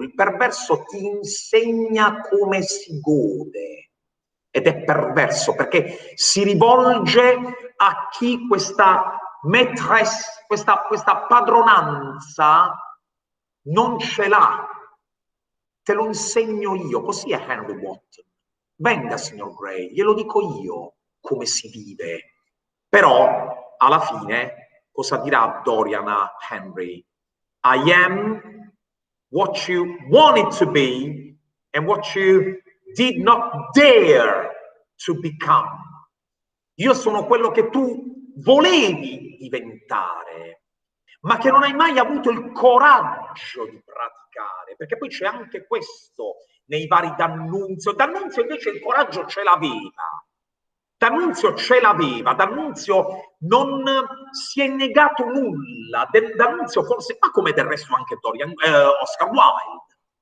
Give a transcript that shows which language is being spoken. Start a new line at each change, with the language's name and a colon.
Italian: Il perverso ti insegna come si gode ed è perverso perché si rivolge a chi questa maîtresse, questa padronanza non ce l'ha. Te lo insegno io, così è Henry Wotton. Venga, signor Gray, glielo dico io come si vive. Però, alla fine, cosa dirà Dorian a Henry?
English: I am what you wanted to be and what you did not dare to become.
Italian: Io sono quello che tu volevi diventare, ma che non hai mai avuto il coraggio di praticare, perché poi c'è anche questo nei vari D'Annunzio. D'Annunzio invece il coraggio ce l'aveva. D'Annunzio ce l'aveva, D'Annunzio non si è negato nulla, D'Annunzio forse, ma come del resto anche Oscar Wilde.